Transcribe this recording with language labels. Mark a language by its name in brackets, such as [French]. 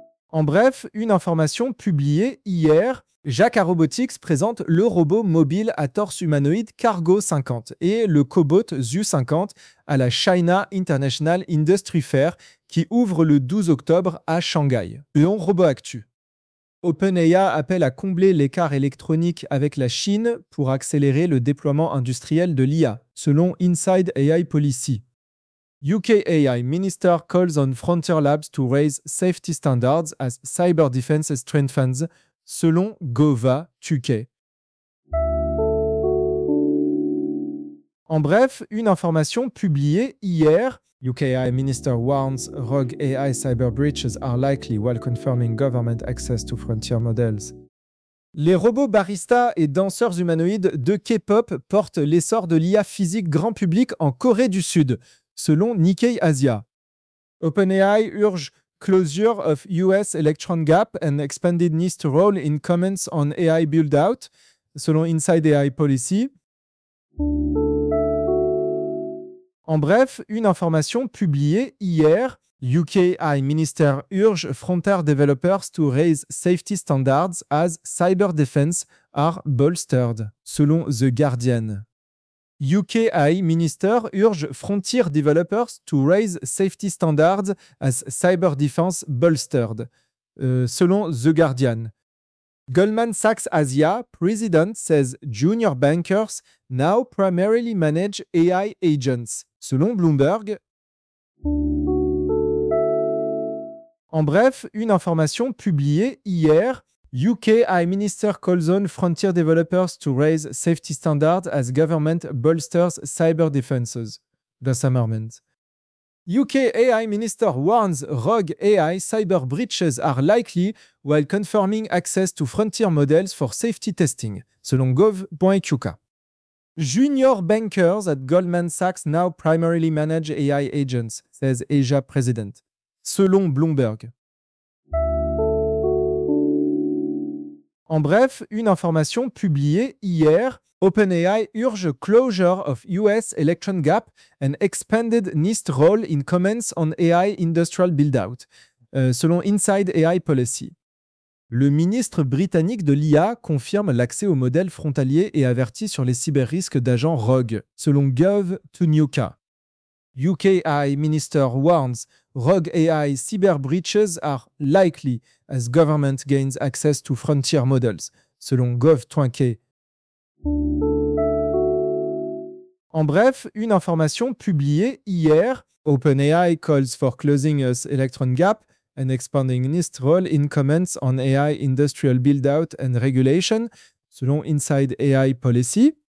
[French] En bref, une information publiée hier, Jacquard Robotics présente le robot mobile à torse humanoïde Cargo 50 et le cobot ZU 50 à la China International Industry Fair qui ouvre le 12 octobre à Shanghai. Léon Robot Actu. OpenAI appelle à combler l'écart électronique avec la Chine pour accélérer le déploiement industriel de l'IA, selon Inside AI Policy. [English] UK AI Minister calls on Frontier Labs to raise safety standards as cyber defense strengthens, [French] selon Gova.UK. En bref, une information publiée hier. [English] UK AI Minister warns rogue AI cyber breaches are likely while confirming government access to frontier models. [French] Les robots baristas et danseurs humanoïdes de K-pop portent l'essor de l'IA physique grand public en Corée du Sud, selon Nikkei Asia. [English] OpenAI urge closure of US electron gap and expanded NIST role in comments on AI build-out, [French] selon Inside AI Policy. En bref, une information publiée hier, [English] UK AI Minister urge frontier developers to raise safety standards as cyber defense are bolstered, [French] selon The Guardian. [English] UK AI Minister urge frontier developers to raise safety standards as cyber defense bolstered, [French] selon The Guardian. [English] Goldman Sachs Asia President says junior bankers now primarily manage AI agents, [French] selon Bloomberg. En bref, une information publiée hier. [English] UK AI Minister calls on frontier developers to raise safety standards as government bolsters cyber defenses. The Summerment. UK AI Minister warns rogue AI cyber breaches are likely while confirming access to frontier models for safety testing, [French] selon gov.uk. [English] Junior bankers at Goldman Sachs now primarily manage AI agents, says Asia President, [French] selon Bloomberg. En bref, une information publiée hier, [English] OpenAI urge closure of US electron gap and expanded NIST role in comments on AI industrial build-out, [French] selon Inside AI Policy. Le ministre britannique de l'IA confirme l'accès aux modèles frontaliers et avertit sur les cyber-risques d'agents rogues, selon Gov.UK. [English] UK AI Minister warns rogue AI cyber breaches are likely as government gains access to frontier models, [French] selon Gov.UK. En bref, une information publiée hier, [English] OpenAI calls for closing US electron gap and expanding NIST role in comments on AI industrial build-out and regulation, [French] selon Inside AI Policy.